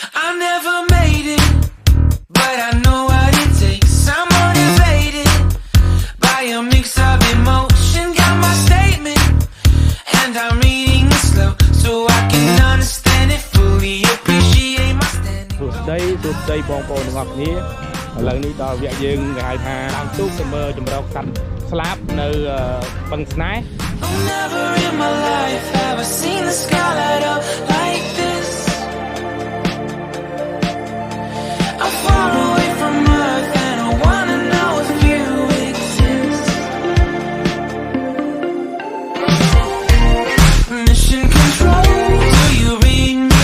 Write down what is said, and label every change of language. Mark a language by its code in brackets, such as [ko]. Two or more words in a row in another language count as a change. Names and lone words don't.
[en] never made it, but I know what it takes. I'm motivated by a mix of emotion. Got my statement, and I'm reading it slow so I can understand it fully. Appreciate my standing. [km] សួស្តីបងប្អូនទាំងអស់គ្នាឥឡូវនេះដល់វគ្គយើងគេហៅថាឡើងទូកទៅមើលចម្រោកសត្វស្លាបនៅបឹងស្នេហ៍ [en] Never in my life have I seen the sky light up like this. I'm far away from Earth and I wanna know if you exist. Mission control, do you read me?